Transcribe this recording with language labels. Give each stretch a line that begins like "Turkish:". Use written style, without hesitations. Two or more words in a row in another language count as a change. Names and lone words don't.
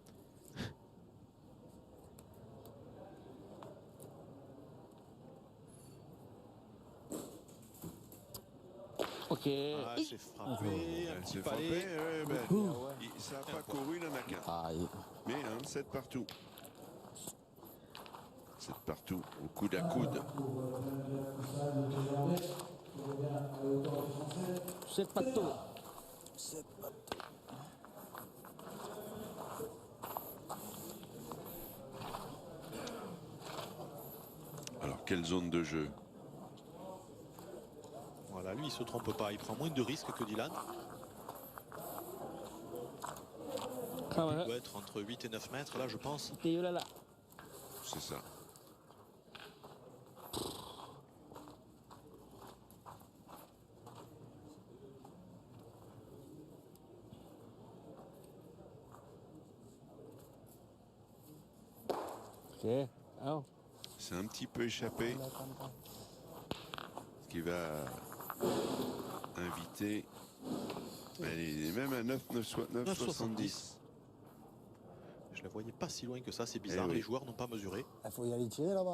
French: OK Ah, c'est frappé. Un petit C'est palais. frappé, ouais, ben, ça n'a pas couru, il n'en a qu'un. Aïe. Mais 7 partout. 7 partout, au coude à coude.
Thai: เซตประตู
French: Alors, quelle zone de jeu? Voilà, lui, il se trompe pas. Il prend moins de risques que Dylan.
Thai: เข้ามาครับ
French: Il doit être entre 8 et 9 mètres, là, je pense.
Thai: ตีอยู่แล้วล่ะ
French: C'est ça.
Thai: OK เอ้า
French: C'est un petit peu échappé. Ce qui va inviter. Elle est même à 9,70. Je la voyais pas si loin que ça, c'est bizarre. Eh oui. Les joueurs n'ont pas mesuré. Il faut y aller tirer là-bas.